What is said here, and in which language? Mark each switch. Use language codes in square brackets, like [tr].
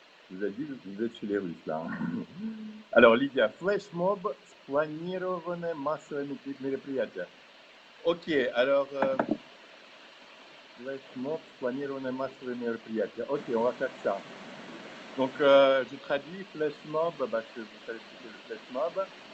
[fr] Vous avez dit que vous êtes chez les Russes là. [ru] Alors Lydia, флешмоб спланированное массовое мероприятие. Ok, alors флешмоб спланированное массовое мероприятие. [fr] Ok, on va faire ça. Donc je traduis flashmob parce que vous savez ce que c'est le flashmob.